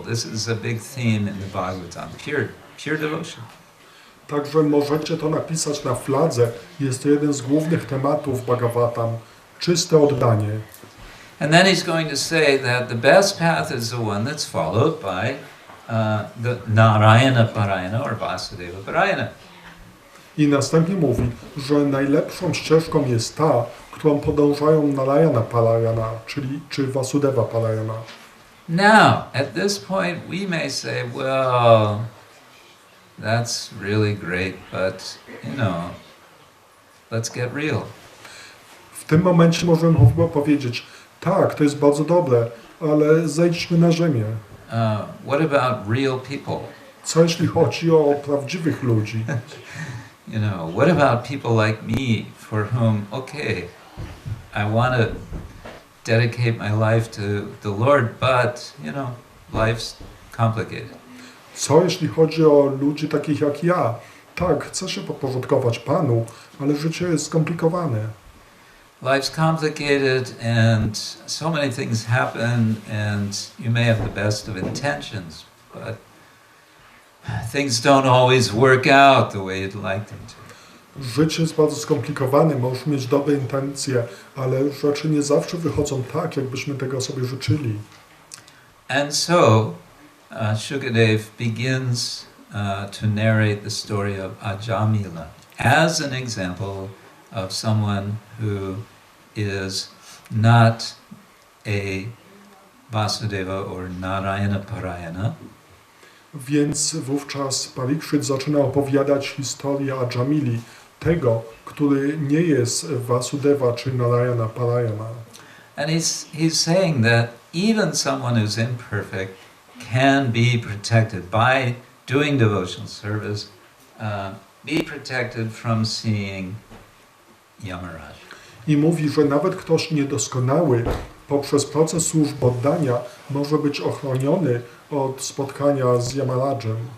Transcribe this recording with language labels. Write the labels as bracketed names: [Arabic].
[English] This is a big theme in the Bhagavatam. Pure devotion. [Polish] Także możecie to napisać na fladze. Jest to jeden z głównych tematów Bhagavatam. Czyste oddanie. [English] And then he's going to say that the best path is the one that's followed by the Narayana Parayana or Vasudeva Parayana. [Polish] I następnie mówi, że najlepszą ścieżką jest ta, którą podążają Narayana Parayana, czyli czy Vasudeva Parayana. [English] Now, at this point, we may say, well, that's really great, but, let's get real. [Polish] W tym momencie możemy chyba powiedzieć, tak, to jest bardzo dobre, ale zejdźmy na ziemię. [English] What about real people? [Polish] Co jeśli chodzi o prawdziwych ludzi? [English] What about people like me for whom, I want to dedicate my life to the Lord, but, life's complicated. [Polish] Co jeśli chodzi o ludzi takich jak ja? Tak, chcę się podporządkować Panu, ale życie jest skomplikowane. [English] Life's complicated and so many things happen and you may have the best of intentions, but things don't always work out the way you'd like them to. [Polish] Życie jest bardzo skomplikowane, możesz mieć dobre intencje, ale rzeczy nie zawsze wychodzą tak, jakbyśmy tego sobie życzyli. [English] And so, Shukadev begins to narrate the story of Ajamila as an example of someone who is not a Vasudeva or Narayana Parayana. [Polish] Więc wówczas Parikshit zaczyna opowiadać historię Ajamili, tego, który nie jest Vasudeva czy Narayana Parayana. [English] And he's saying that even someone who's imperfect can be protected by doing devotional service, be protected from seeing Yamaraj. [Polish] I mówi, że nawet ktoś niedoskonały poprzez proces służby oddania może być ochroniony od spotkania z Yamarajem.